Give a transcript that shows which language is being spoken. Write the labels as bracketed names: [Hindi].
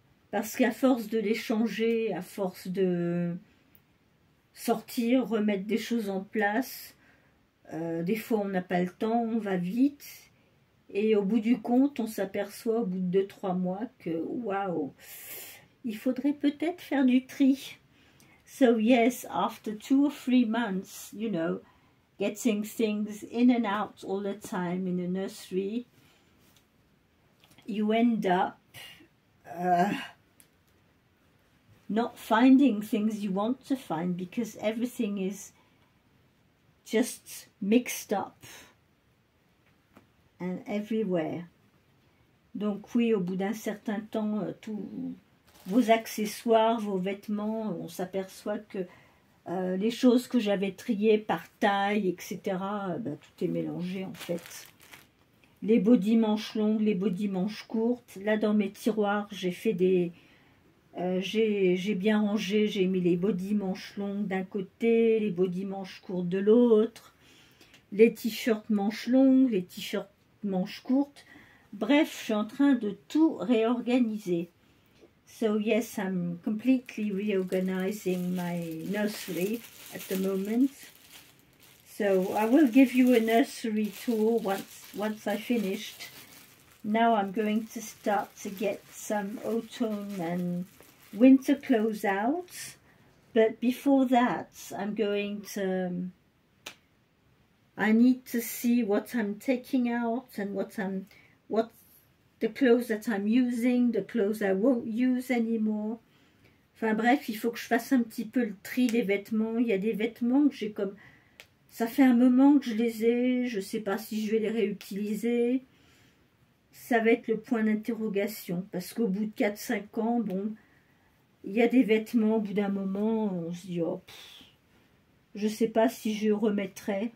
[French] Parce qu'à force de les changer, à force de sortir, remettre des choses en place, des fois on n'a pas le temps, on va vite. Et au bout du compte, on s'aperçoit au bout de 2-3 mois que, waouh, il faudrait peut-être faire du tri. [English] So yes, after 2 or 3 months, you know, getting things in and out all the time in a nursery, you end up not finding things you want to find because everything is just mixed up. And everywhere. [French] Donc oui, au bout d'un certain temps, tous vos accessoires, vos vêtements, on s'aperçoit que les choses que j'avais triées par taille, etc., tout est mélangé en fait. Les bodys manches longues, les bodys manches courtes. Là, dans mes tiroirs, j'ai fait des... j'ai bien rangé, j'ai mis les bodys manches longues d'un côté, les bodys manches courtes de l'autre, les t-shirts manches longues, les t-shirts manches courtes. Bref, je suis en train de tout réorganiser. [English] So yes, I'm completely reorganizing my nursery at the moment. So I will give you a nursery tour once I finished. Now I'm going to start to get some autumn and winter clothes out. But before that, I'm going to... I need to see what I'm taking out and what the clothes that I'm using, the clothes I won't use anymore. [French] Enfin bref, il faut que je fasse un petit peu le tri des vêtements. Il y a des vêtements que j'ai comme... Ça fait un moment que je les ai, je ne sais pas si je vais les réutiliser. Ça va être le point d'interrogation. Parce qu'au bout de 4-5 ans, bon, il y a des vêtements, au bout d'un moment, on se dit, oh, je ne sais pas si je remettrai.